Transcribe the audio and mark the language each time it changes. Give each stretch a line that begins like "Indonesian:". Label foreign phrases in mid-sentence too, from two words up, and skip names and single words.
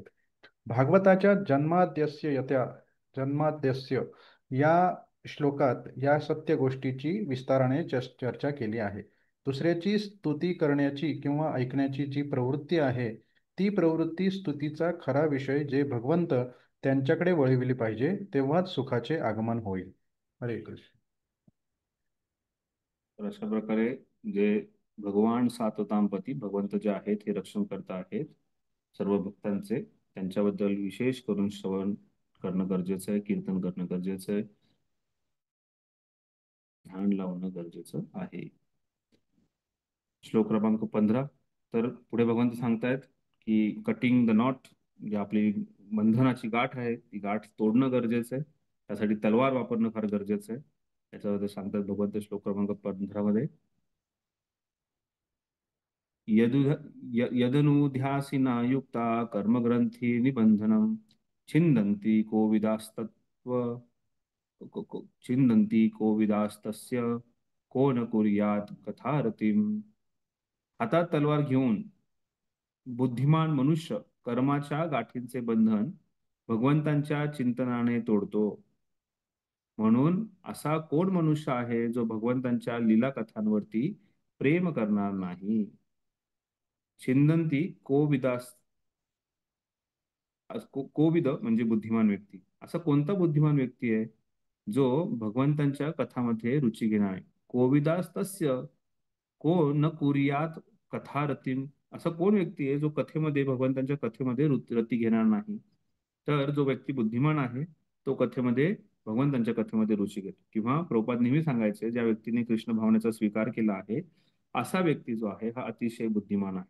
Marathi: भागवताच्या जन्माद्यस्य या श्लोकात या सत्य गोष्टीची विस्ताराने चर्चा केली आहे. दुसऱ्याची स्तुती करण्याची किंवा ऐकण्याची जी प्रवृत्ती आहे ती प्रवृत्ती स्तुतीचा खरा विषय जे भगवंत त्यांच्याकडे वळविली पाहिजे, तेव्हाच सुखाचे आगमन होईल. हरे कृष्ण. तर अशा प्रकारे जे भगवान साततांपती भगवंत जे आहेत हे रक्षण करता आहेत सर्व भक्तांचे, त्यांच्याबद्दल विशेष करून श्रवण करणं गरजेचं आहे, कीर्तन करणं गरजेचं आहे, ध्यान लावणं गरजेचं आहे. श्लोक क्रमांक 15. तर पुढे भगवंत सांगतायत की
English: cutting the knot,
Marathi: म्हणजे आपली बंधनाची गाठ आहे ती गाठ तोडणं गरजेचं आहे, त्यासाठी तलवार वापरणं फार गरजेचं आहे. त्याच्याबद्दल सांगतात भगवंत श्लोक क्रमांक 15 मध्ये,
Sanskrit: यदनुध्यासिना युक्ता कर्मग्रंथी निबंधनम छिंदन्ति कोविदास्तस्य को न कुर्यात कथारतीम.
Marathi: हातात तलवार घेऊन बुद्धिमान मनुष्य कर्माच्या गाठींचे बंधन भगवंतांच्या चिंतनाने तोडतो. म्हणून असा कोण मनुष्य आहे जो भगवंतांच्या लीला कथांवरती प्रेम करणार नाही.
Sanskrit: छिंदंती कोविदास,
Marathi: कोविद म्हणजे बुद्धिमान व्यक्ती. असा कोणता बुद्धिमान व्यक्ती आहे जो भगवंतांच्या कथामध्ये रुची घेणार आहे.
Sanskrit: कोविदास तस्य को न कुर्यात कथारतीम.
Marathi: असा कोण व्यक्ती आहे जो कथेमध्ये भगवंतांच्या कथेमध्ये रती घेणार नाही. तर जो व्यक्ती बुद्धिमान आहे तो कथेमध्ये भगवंतांच्या कथेमध्ये रुची घेतो. किंवा प्रभुपाद नेहमी सांगायचे, ज्या व्यक्तीने कृष्ण भावनेचा स्वीकार केला आहे असा व्यक्ती जो आहे हा अतिशय बुद्धिमान आहे.